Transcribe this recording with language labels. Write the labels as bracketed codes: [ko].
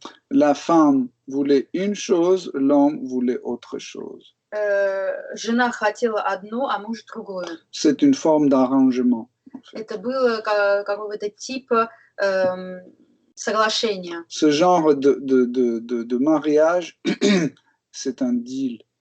[fr] La femme voulait une chose, l'homme voulait autre chose. [ru] Жена хотела одно, а муж другое. [fr] C'est une forme d'arrangement. En fait. [ru] Это было какого-то типа соглашения. [fr] Ce genre de mariage, c'est un deal.